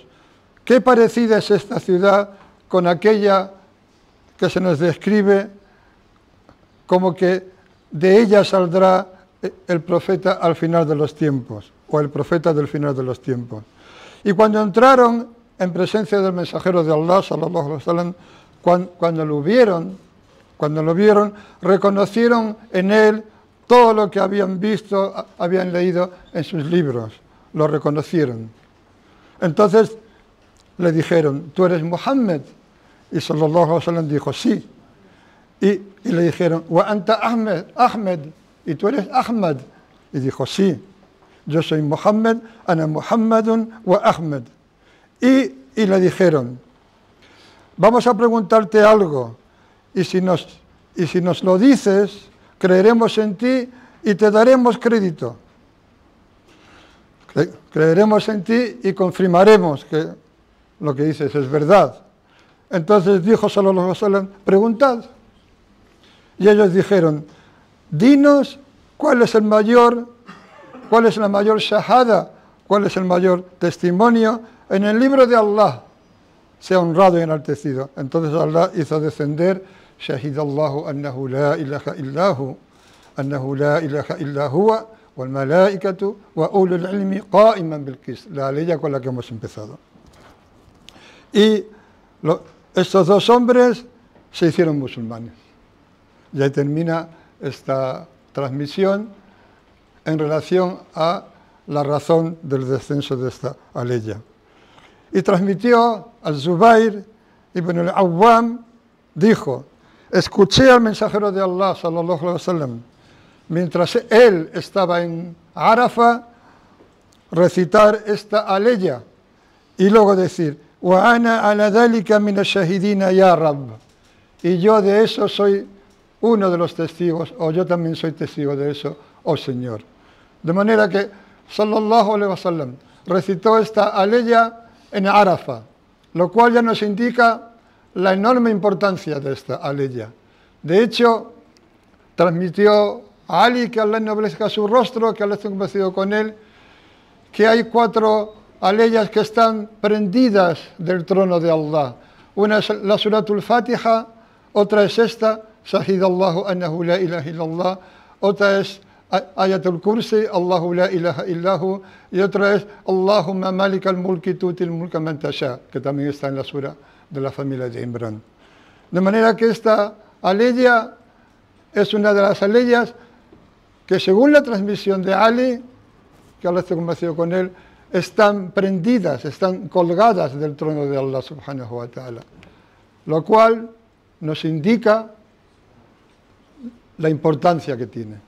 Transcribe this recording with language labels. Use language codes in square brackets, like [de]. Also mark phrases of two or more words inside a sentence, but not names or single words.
[es] ¿Qué parecida es esta ciudad con aquella que se nos describe como que de ella saldrá el profeta al final de los tiempos, o el profeta del final de los tiempos? Y cuando entraron en presencia del mensajero de Allah, [ar] صلى الله عليه وسلم, [es] cuando lo vieron, reconocieron en él todo lo que habían visto, habían leído en sus libros, lo reconocieron. Entonces le dijeron: ¿tú eres Muhammad? Y [ar] صلى الله عليه وسلم [es] dijo: sí. Y le dijeron: [ar] وأنت أحمد, [es] ¿y tú eres Ahmad? Y dijo: sí, yo soy Muhammad, [ar] أنا محمد وأحمد. [es] Y le dijeron: vamos a preguntarte algo, y si nos lo dices, creeremos en ti y te daremos crédito. Creeremos en ti y confirmaremos que lo que dices es verdad. Entonces dijo [ar] صلى الله عليه وسلم: [es] preguntad. Y ellos dijeron: dinos cuál es la mayor shahada, cuál es el mayor testimonio en el libro de Allah, sea honrado y enaltecido. Entonces Allah hizo descender: [ar] شهد الله أنه لا إله إلا هو أنه لا إله إلا هو والملائكة وأولو العلم قائما بالقسط, [es] la ley con la que hemos empezado. Y estos dos hombres se hicieron musulmanes. Y ahí termina esta transmisión en relación a la razón del descenso de esta aleya. Y transmitió al Zubair ibn al-Awwam, dijo: escuché al mensajero de Allah, [ar] صلى الله عليه وسلم, [es] mientras él estaba en Arafa, recitar esta aleya y luego decir: [ar] وأنا على ذلك من الشاهدين يا رب, [es] y yo de eso soy uno de los testigos, o yo también soy testigo de eso, oh Señor. De manera que [ar] صلى الله عليه وسلم [es] recitó esta aleya en Arafa, lo cual ya nos indica la enorme importancia de esta aleya. De hecho, transmitió a Ali, que Allah ennoblezca su rostro, que Allah esté complacido con él, que hay 4 aleyas que están prendidas del trono de Allah. Una es la Suratul Fatiha, otra es esta, [ar] شهد الله أنه لا إله إلا الله, [es] otra es [ar] Ayatul Kursi, الله لا إله إلا هو, [es] y otra es [ar] اللهم مالك الملك تؤتي الملك من تشاء, [es] que también está en la sura de la familia de Imran. De manera que esta aleya es una de las aleyas que, según la transmisión de Ali, que Allah esté complacido con él, están prendidas, están colgadas del trono de Allah [ar] سبحانه وتعالى, [es] lo cual nos indica la importancia que tiene.